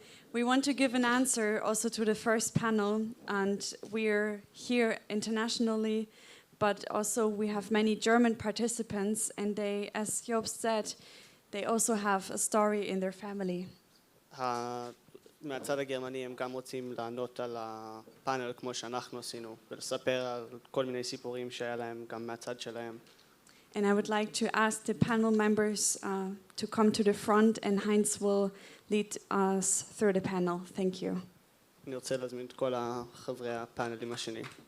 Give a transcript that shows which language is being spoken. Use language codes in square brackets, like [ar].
[en] We want to give an answer also to the first panel, and we're here internationally, but also we have many German participants, and they, as Jobst said, they also have a story in their family. [he] מהצד הגרמני הם גם רוצים לענות על הפאנל כמו שאנחנו עשינו, ולספר על כל מיני סיפורים שהיה להם גם מהצד שלהם. [en] And I would like to ask the panel members to come to the front, and Heinz will lead us through the panel. Thank you. [he] אני רוצה להזמין את כל חברי הפאנלים השני.